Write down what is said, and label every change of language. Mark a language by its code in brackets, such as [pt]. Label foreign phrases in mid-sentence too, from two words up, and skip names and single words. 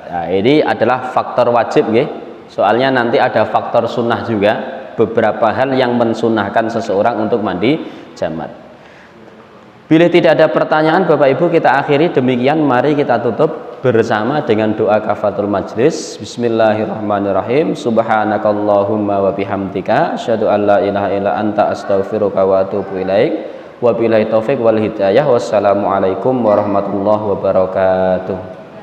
[id] Nah, ini adalah faktor wajib ya. Soalnya nanti ada faktor sunnah juga, beberapa hal yang mensunahkan seseorang untuk mandi janabat. Bila tidak ada pertanyaan Bapak Ibu, kita akhiri demikian. Mari kita tutup bersama dengan doa [ar] كفارة المجلس. بسم الله الرحمن الرحيم. سبحانك اللهم وبحمدك أشهد أن لا إله إلا أنت أستغفرك وأتوب إليك. وبالله التوفيق والهداية. والسلام عليكم ورحمة الله وبركاته.